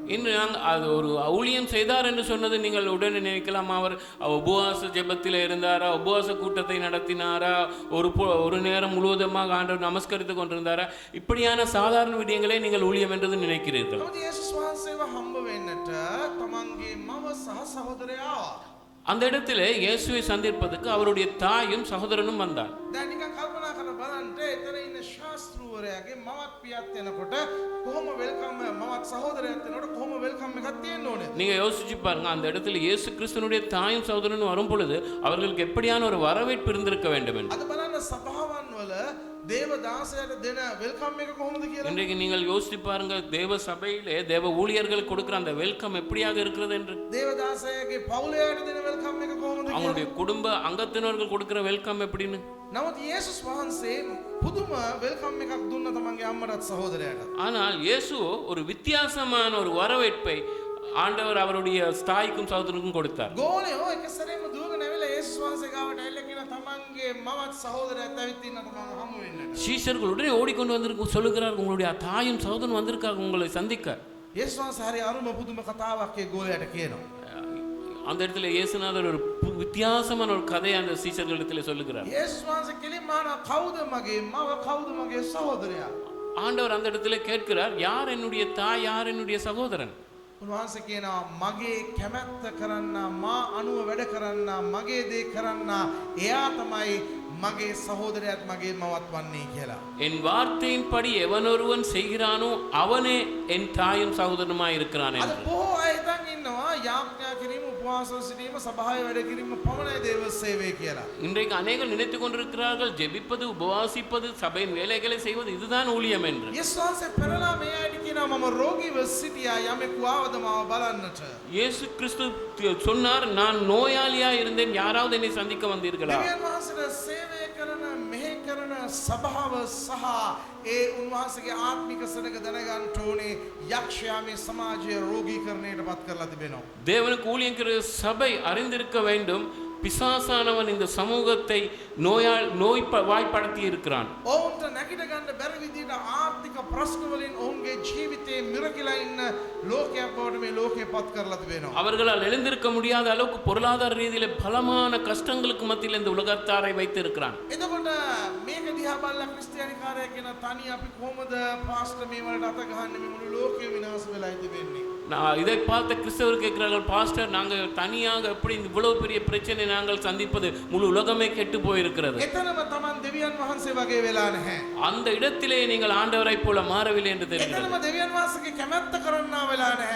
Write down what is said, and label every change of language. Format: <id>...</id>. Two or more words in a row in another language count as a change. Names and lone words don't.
<ta>இன்று அது ஒரு ஊழியம் செய்தார் என்று சொன்னது நீங்கள் உடனே நினைக்கலாம் அவர் உபவாச ஜெபத்தில் இருந்தாரா உபவாச கூட்டத்தை நடத்தினாரா ஒரு நேரம் முழுவதுமாக ஆண்டவர் நமஸ்கரித்து கொண்டிருந்தாரா இப்படியான சாதாரண விடயங்களே நீங்கள் ஊழியம் என்று நினைக்கிறீர்கள்.</ta> <si>යේසුස් වහන්සේව හම්බ වෙන්නට තමන්ගේ මව සහ සහෝදරයා</si> <ta>அந்த இடத்துல இயேசுவை சந்திப்பதற்கு அவருடைய தாயும் சகோதரனும் வந்தார்.</ta> <si>දැන් නිකන් කල්පනා කරලා බලන්න එතන ඉන්න ශාස්ත්‍රූවරයාගේ මවත් පියත් වෙනකොට කොහොම වෙල්කම් මවත් සහෝදරයෙක් වෙනකොට කොහොම වෙල්කම් එකක් තියෙන්න ඕනේ.</si> <ta>நீங்க யோசிச்சு பாருங்க அந்த இடத்துல இயேசு கிறிஸ்துவினுடைய தாயும் சகோதரனும் வரும் பொழுது அவர்களுக்கு எப்படியான ஒரு வரவேற்பு இருந்திருக்க வேண்டும் என்று.</ta> <si>අද බලන්න සභාවන් වල දේව දාසයට දෙන වෙල්කම් එක කොහොමද කියලා.</si> <ta>இன்றைக்கு நீங்கள் யோசிச்சு பாருங்க தேவ சபையிலே தேவ ஊழியர்களுக்கு கொடுக்கிற அந்த வெல்கம் எப்படியாக இருக்கிறது என்று.</ta> <si>දේව දාසයාගේ පවුලයට දෙන වෙල්කම් එක කොහොමද කියලා.</si> <ta>அவங்களுடைய குடும்ப அங்கத்தினர்கள் கொடுக்கிற வெல்கம் எப்படின்னு.</ta> <si>නමුත් යේසුස් වහන්සේ පුදුම වෙල්කම් එකක් දුන්න තමන්ගේ අම්මටත් සහෝදරයාට.</si> <ta>ஆனால் இயேசு ஒரு வித்தியாசமான ஒரு வரவேற்பை ஆண்டவர் அவருடைய தாய்க்கும் சகோதரனுக்கும் கொடுத்தார்.</ta> <si>ගෝලයෝ එක සැරේම දුවගෙන ඇවිල්ලා යේසුස් වහන්සේ ගාවට ඇවිල්ලා කියන තමන්ගේ මවත් සහෝදරයාත් ඇවිත් ඉන්නට මම හමු වෙන්නට.</si> <ta>சீஷர்கள் உடனே ஓடிக்கொண்டு வந்திருக்கு சொல்லுகிறார் உங்களுடைய தாயும் சகோதரனும் வந்திருக்காங்க உங்களை சந்திக்க.</ta> <si>යේසුස් වහන්සේ හරි අරුම පුදුම කතාවක් ඒ ගෝලයට කියනවා.</si> <ta>அந்த இடத்துல இயேசுநாதர் ஒரு வித்தியாசமான ஒரு கதையை அந்த சீஷர்களிடத்தில் சொல்லுகிறார்.</ta> <si>යේසුස් වහන්සේ කෙලින්ම අහනවා කවුද මගේ මව කවුද මගේ සහෝදරයා?</si> <ta>ஆண்டவர் அந்த இடத்துல கேட்கிறார் யார் என்னுடைய தாய் யார் என்னுடைய சகோதரன்?</ta> <si>උන්වහන්සේ කියනවා මගේ කැමැත්ත කරන්න මා අනුව වැඩ කරන්න මගේ දේ කරන්න එයා තමයි මගේ සහෝදරයාත් මගේ මවත් වන්නේ කියලා.</si> <ta>என் வார்த்தையின்படி எவனொருவன் செய்கிறானோ அவனே என் தாயும் சகோதரனுமாய் இருக்கிறான்</ta> <si>අද</si> <ta>என்று.</ta> <si>බොහෝ අය හිතන් ඉන්නවා යාඥා කිරීම උපවාස සිටීම සභාවේ වැඩ කිරීම පමණයි දේව සේවය කියලා.</si> <ta>இன்றைக்கு அநேகர் நினைத்துக் கொண்டிருக்கிறார்கள் ஜெபிப்பது உபவாசிப்பது சபையின் வேலைகளை செய்வது இதுதான் ஊழியம் என்று.</ta> <si>යේසුස් වහන්සේ පෙරලා මේ අයට කියනවා මම රෝගීව සිටියා යමෙකු ආවද මාව බලන්නට.</si> <ta>இயேசு கிறிஸ்து சொன்னார் நான் நோயாளியா இருந்தேன் யாராவது என்னை சந்திக்க வந்தீர்களா?</ta> <si>දෙවියන් වහන්සේට සේවය කරන මෙහෙ කරන සභාව සහ ඒ උන්වහන්සේගේ ආත්මික සෙනඟ දැනගන්න ඕනේ යක්ෂයා මේ සමාජය රෝගීකරණයට පත් කරලා තිබෙනවා.</si> <ta>தேவனுக்கு ஊழியங்கிற சபை அறிந்திருக்க வேண்டும், பிசாசானவன் இந்த சமூகத்தை வாய்ப்படுத்தி இருக்கிறான்.</ta> <si>ඔවුන්ට නැගිට ගන්න බැරි විදිහට ආර්ථික ප්‍රශ්න වලින් ඔවුන්ගේ ජීවිතේ මිරකිලා ඉන්න ලෝකයක් බවට මේ ලෝකය පත් කරලා තිබෙනවා.</si> <ta>அவர்களால் எழுந்திருக்க முடியாத அளவுக்கு பொருளாதார ரீதியில பலமான கஷ்டங்களுக்கு மத்தியில் இந்த உலகத்தாரை வைத்திருக்கிறான்.</ta> <si>එතකොට මේක දිහා බලලා ක්‍රිස්තියානිකාරය කියන තනි අපි කොහොමද පාස්ටර් මේ වලට අත ගහන්නේ, මේ මුළු ලෝකෙ විනාශ වෙලා ඉතිබෙන්නේ.</si> <ta>நான் இதை பார்த்த கிறிஸ்தவர் கேட்கிறார்கள், பாஸ்டர் நாங்கள் தனியாக எப்படி இவ்வளவு பெரிய பிரச்சனை நாங்கள் சந்திப்பது, முழு உலகமே கெட்டு போயிருக்கிறது.</ta> <si>එතනම තමන් දෙවියන් වහන්සේ වගේ වෙලා නැහැ.</si> <ta>அந்த இடத்திலே நீங்கள் ஆண்டவரை போல மாறவில்லை என்று தெரிகிறது.</ta> <si>එතනම දෙවියන් වහන්සේගේ කැමැත්ත කරන්නා වෙලා නැහැ.</si>